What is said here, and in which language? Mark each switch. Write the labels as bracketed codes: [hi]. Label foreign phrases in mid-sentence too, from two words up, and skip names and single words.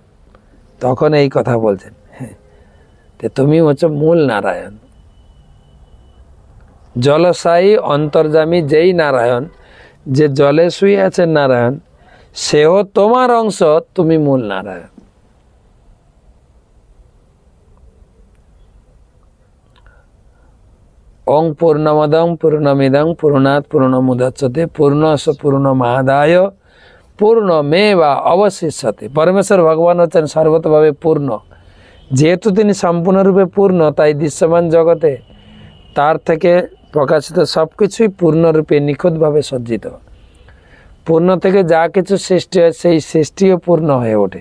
[bn] তখন এই কথা বলছেন, হ্যাঁ, তুমি হচ্ছে মূল নারায়ণ, জলসায়ী অন্তর্যামী যেই নারায়ণ, যে জলে শুয়ে আছেন নারায়ণ, সেও তোমার অংশ, তুমি মূল নারায়ণ। [sa] ওং পূর্ণমদং পূর্ণমিদং পূর্ণাৎ পূর্ণমুদচ্যতে পূর্ণস্য পূর্ণমাদায় পূর্ণমেবা অবশিষ্যতে। [bn] পরমেশ্বর ভগবান হচ্ছেন সর্বতভাবে পূর্ণ। যেহেতু তিনি সম্পূর্ণরূপে পূর্ণ, তাই দৃশ্যমান জগতে তার থেকে প্রকাশিত সব কিছুই পূর্ণরূপে নিখুঁতভাবে সজ্জিত। পূর্ণ থেকে যা কিছু সৃষ্টি হয় সেই সৃষ্টিও পূর্ণ হয়ে ওঠে।